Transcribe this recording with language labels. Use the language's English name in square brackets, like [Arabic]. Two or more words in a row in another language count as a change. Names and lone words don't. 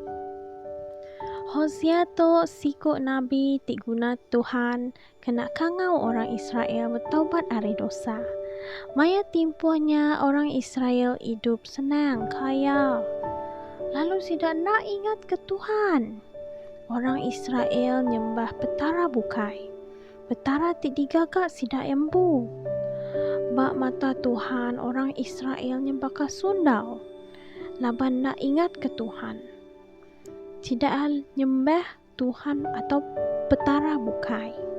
[Iban] Hosea tu sikut Nabi guna Tuhan kena kangau orang Israel bertaubat dari dosa. Maya timpuhnya orang Israel hidup senang, kaya. Lalu tidak nak ingat ke Tuhan. Orang Israel nyembah petara bukai. Petara digagak sidak embu. Bak mata Tuhan orang Israel nyembah ke sundau. Laban nak ingat ke Tuhan. Tidak nyembah Tuhan atau petara bukai.